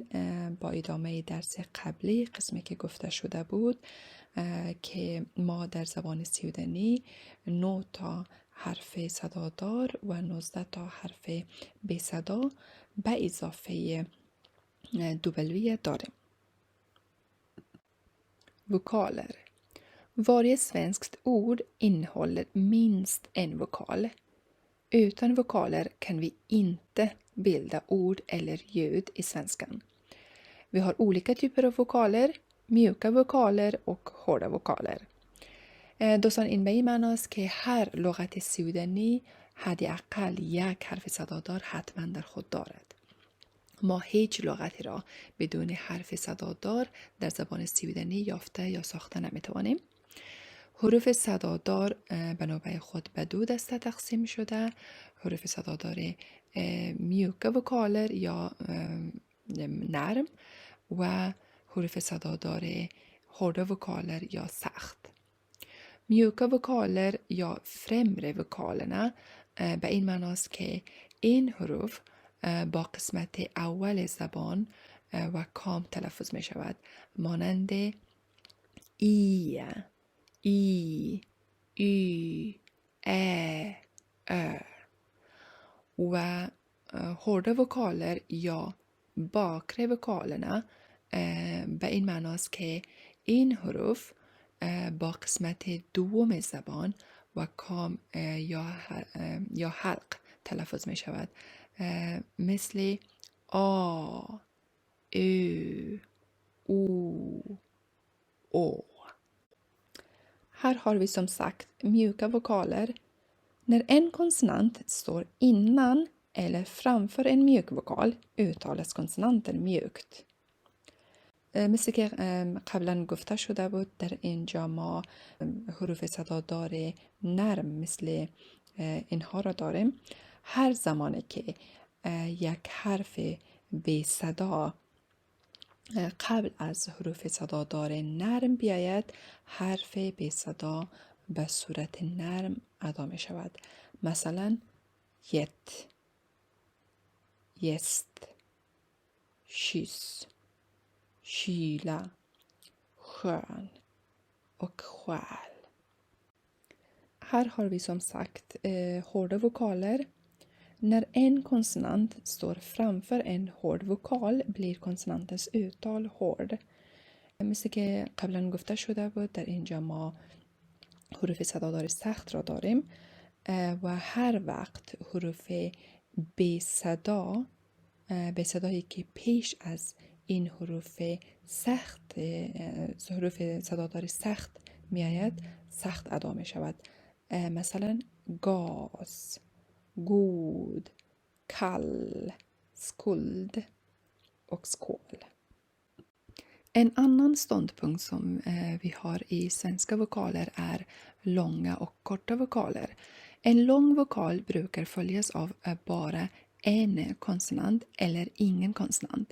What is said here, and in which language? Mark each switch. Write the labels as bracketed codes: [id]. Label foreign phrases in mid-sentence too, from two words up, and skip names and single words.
[fa] با ادامه درس قبلی قسمی که گفته شده بود که ما در زبان سویدنی 9 تا حرف صدادار و 19 تا حرف بی صدا به اضافه W داریم. [sv] Vokaler. Varje svenskt ord innehåller minst en vokal. Utan vokaler kan vi inte bilda ord eller ljud i svenskan. Vi har olika typer av vokaler, mjuka vokaler och hårda vokaler. [fa] دوستان این به این معناست که هر لغت سویدنی حداقل یک حرف صدادار حتما در خود دارد. ما هیچ لغتی را بدون حرف صدادار در زبان سویدنی یافته یا ساخته نمیتوانیم. حروف صدادار به نوبه خود به دو دسته تقسیم شده: حروف صدادار [sv] mjuka vokaler [fa] یا نرم و حروف صدادار [sv] hårda vokaler [fa] یا سخت. [sv] mjuka vokaler [fa] یا [sv] främre vokalerna [fa] به این معناست که این حروف با قسمت اول زبان و کام تلفظ می شود، مانند ای، و [sv] hårda vokaler [fa] یا [sv] bakre vokalerna [fa] به این معناست که این حروف با قسمت دوم زبان و کام یا حلق تلفظ می شود، مثل آ، او. [sv] Här har vi som sagt mjuka vokaler. När en konsonant står innan eller framför en mjuk vokal uttalas konsonanten mjukt. [fa] مثل که قبلا گفته شده بود، در اینجا ما حروف صدادار نرم مثل اینها را داریم. هر زمانی که یک حرف بی صدا قبل از حروف صدادار نرم بیاید، حرف بی صدا به صورت نرم ادا می شود. مثلا یت، یست، شیس، [sv] kyla, skön och själ. Här har vi som sagt hårda vokaler. När en konsonant står framför en hård vokal blir konsonantens uttal hård. [fa] مثل که قبلا گفته شده بود، در اینجا ما حروف صدادار سخت را داریم و هر وقت حروف بی صدایی که پیش از این حروف صدادار سخت می آید سخت ادا می شود. [sv] مثلا gas, god, kall, skuld och skål. En annan ståndpunkt som vi har i svenska vokaler är långa och korta vokaler. En lång vokal brukar följas av bara en konsonant eller ingen konsonant.